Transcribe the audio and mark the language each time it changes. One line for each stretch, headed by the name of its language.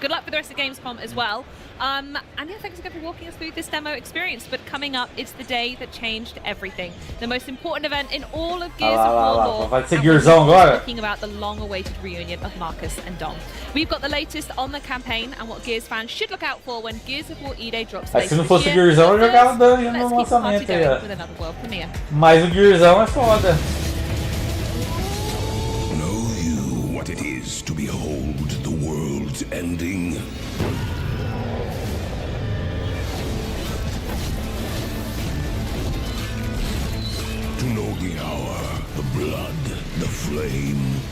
English: Good luck for the rest of Gamescom as well. And thanks again for walking us through this demo experience. But coming up, it's the day that changed everything. The most important event in all of Gears of War lore.
Portuguese: Vai ser Gearzão agora.
English: Talking about the long-awaited reunion of Marcus and Dom. We've got the latest on the campaign and what Gears fans should look out for when Gears of War E-Day drops later
Portuguese: Se não fosse o Gearzão, eu jogava Dungeon no lançamento aí. Mas o Gearzão é foda.
English: Know you what it is to behold the world's ending? To know the hour, the blood, the flame?